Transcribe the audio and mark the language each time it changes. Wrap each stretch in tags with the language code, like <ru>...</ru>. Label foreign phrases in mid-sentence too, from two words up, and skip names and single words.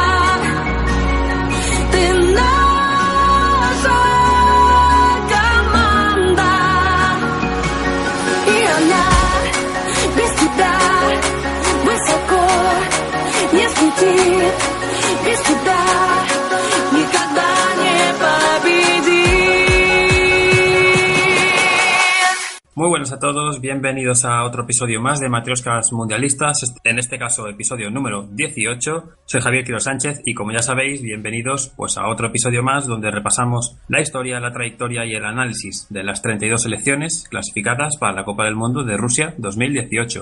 <ru>Ты наша команда, и она без тебя высоко не взлетит. Без тебя никогда не победит.</ru> <es>Muy buenas a todos, bienvenidos a otro episodio más de Matrioshkas Mundialistas, en este caso episodio número 18. Soy Javier Quiro Sánchez y como ya sabéis, bienvenidos pues a otro episodio más donde repasamos la historia, la trayectoria y el análisis de las 32 selecciones clasificadas para la Copa del Mundo de Rusia 2018.</es>